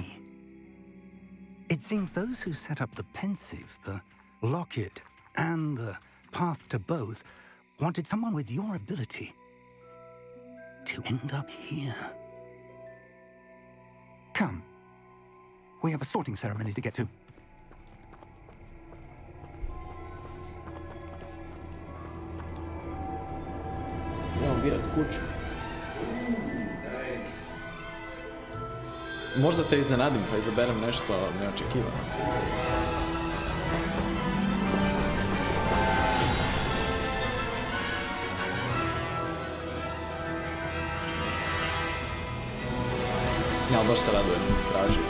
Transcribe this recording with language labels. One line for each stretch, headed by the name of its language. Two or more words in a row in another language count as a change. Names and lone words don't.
English: It seems those who set up the pensive, the locket, and the path to both wanted someone with your ability to end up here. Come. We have a sorting ceremony to get to.
Croatian: Idemo birat kuću. Možda te iznenadim pa izaberem nešto neočekivano. Ja, baš se radujem istražiti.